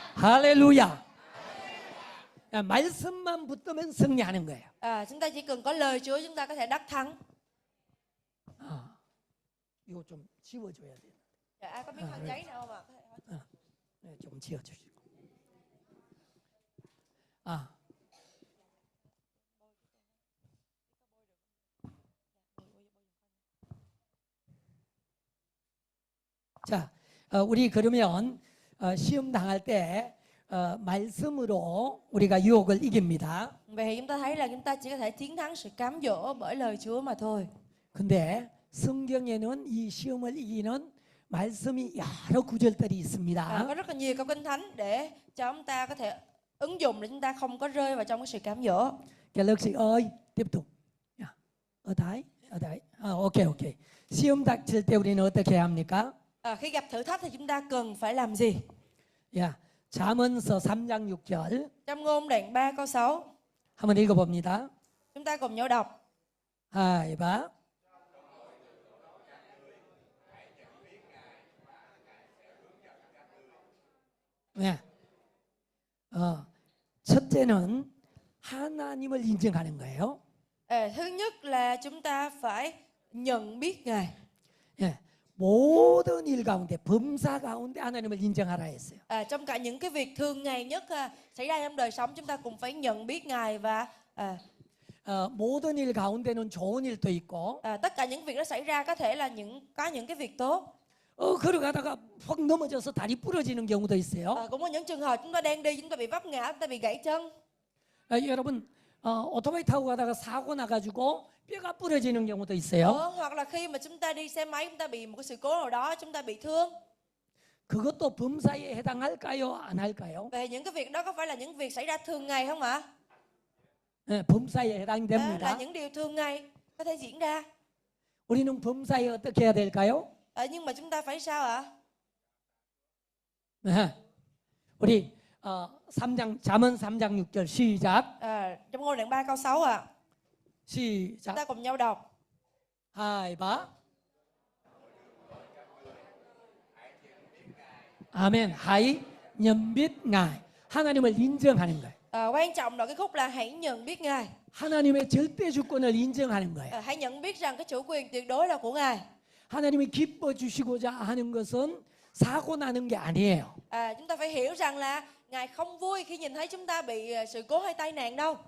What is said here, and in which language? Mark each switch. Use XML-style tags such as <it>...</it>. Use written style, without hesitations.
<ko>할렐루야. 말씀만 붙들면 승리하는 거예요.</ko> <vi>Chúng ta chỉ cần có lời Chúa chúng ta có thể đắc thắng.</vi> <ko>이거 좀 지워줘야 돼요.</ko> <vi>Dạ, ai có biết khăn giấy nào không ạ?</vi> <ko>네, 좀 지워주시고. 자, 우리 그러면 시험 당할 때 말씀으로 우리가 유혹을 이깁니다.</ko> <vi>Vậy thì chúng ta thấy là chúng ta chỉ có thể chiến thắng sự cám dỗ bởi lời Chúa mà thôi.</vi> <ko>근데 성경에는 이 시험을 이기는 말씀이 여러 구절들이 있습니다.</ko> <vi>Có rất là nhiều câu kinh thánh để cho chúng ta có thể ứng dụng để chúng ta không có rơi vào trong cái sự cám dỗ. Cái lực sĩ ơi, tiếp tục. ở đấy. 오케이.</vi> <ko>시험 닥칠 때 우리는 어떻게 합니까?</ko> <vi>Khi gặp thử thách thì chúng ta cần phải làm gì?</vi> <ko>야, 잠언서 3장 6절</ko> <vi>Trong Ngôn đoạn 3 câu 6,</vi> <ko>한번 읽어봅니다.</ko> <vi>chúng ta cùng nhau đọc. 하이 바.</vi> <ko>네. 첫째는 하나님을 인정하는 거예요.</ko> <vi>Thứ nhất là chúng ta phải nhận biết Ngài.</vi> <ko>예, 모든 일 가운데 범사 가운데 하나님을 인정하라 했어요.</ko> <vi>Trong cả những cái việc thường ngày nhất xảy ra trong đời sống chúng ta cũng phải nhận biết Ngài và</vi> <ko>모든 일 가운데는 좋은 일도 있고</ko> <vi>tất cả những việc đó xảy ra có thể là có những cái việc tốt.</vi> <ko>걸어가다가 퍽 넘어져서 다리 부러지는 경우도 있어요.</ko> <vi>Cũng có những trường hợp chúng ta đang đi chúng ta bị vấp ngã, chúng ta bị gãy chân.</vi> <ko>여러분 오토바이 타고 가다가 사고 나가지고 뼈가 부러지는 경우도 있어요.</ko> <vi>Hoặc là khi mà chúng ta đi xe máy chúng ta bị một cái sự cố nào đó chúng ta bị thương.</vi> <ko>그것도 범사에 해당할까요? 안 할까요?</ko> <vi>Về những cái việc đó có phải là những việc xảy ra thường ngày không ạ?</vi> <ko>네, 범사에</ko> <vi>Là</vi> <ko>해당됩니다.</ko> <vi>những điều thường ngày có thể diễn ra.</vi> <ko>우리는 범사에 어떻게 해야 될까요?</ko> <vi>Nhưng mà chúng ta phải sao ạ?</vi> <ko>네. 우리 잠언 3장 6절 시작.</ko> <vi>Trong Ngôn đoạn 3 câu 6 ạ. Chúng</vi> <ko>시작.</ko> <vi>ta cùng nhau đọc. 하이 바.</vi> <ko>아멘.</ko> <vi>하이 nhận biết ngài.</vi> <ko>하나님을 인정하는 거예요.</ko> <vi>Quan trọng là cái khúc là hãy nhận biết Ngài.</vi> <ko>하나님의 절대 주권을 인정하는 거예요.</ko> <vi>Hãy nhận biết rằng cái chủ quyền tuyệt đối là của Ngài.</vi> <ko>하나님이 기뻐 주시고자 하는 것은 사고 나는 게 아니에요.</ko> <vi>Chúng ta phải hiểu rằng là Ngài không vui khi nhìn thấy chúng ta bị sự cố hay tai nạn đâu.</vi>